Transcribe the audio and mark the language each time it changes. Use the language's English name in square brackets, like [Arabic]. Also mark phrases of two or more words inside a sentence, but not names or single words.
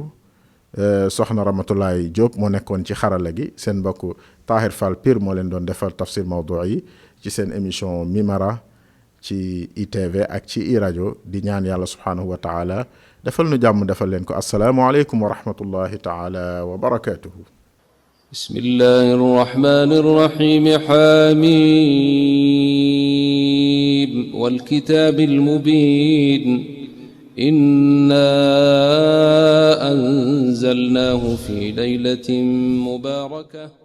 [Wolof] soxna Ramatulaay Diop moo nekkoon ci xarala gi, seen mbokk Tahir Fall Pire moo leen doon defal tafsir mawdu yi ci seen émission Mimara ci ITV ak ci iRadio. di ñaan yàlla [Arabic] سبحانه وتعالى [Wolof] defal nu jàmm, defal leen ko. [Arabic] السلام عليكم ورحمة الله تعالى وبركاته. بسم الله الرحمن الرحيم. حم والكتاب المبين. إنا أنزلناه في ليلة مباركة